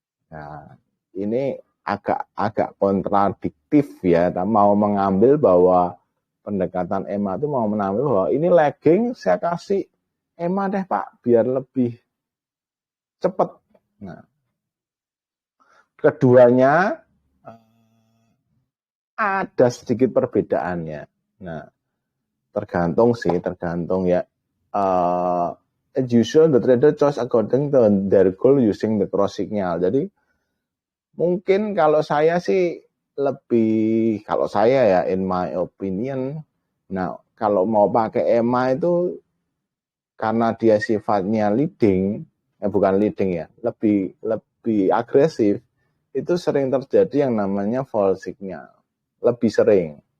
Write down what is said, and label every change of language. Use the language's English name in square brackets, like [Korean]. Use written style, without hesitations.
[Indonesian] Nah, ini agak kontradiktif ya, mau mengambil bahwa pendekatan EMA itu mau mengambil bahwa ini lagging, saya kasih EMA deh Pak, biar lebih cepat. Nah, keduanya ada sedikit perbedaannya. Nah, tergantung ya. [English] As usual, the trader choose according to their goal using the cross signal. [Indonesian] Jadi mungkin kalau saya ya [English] in my opinion, [Indonesian] nah kalau mau pakai EMA itu karena dia sifatnya leading, bukan leading ya, lebih agresif, itu sering terjadi yang namanya false signal, lebih sering.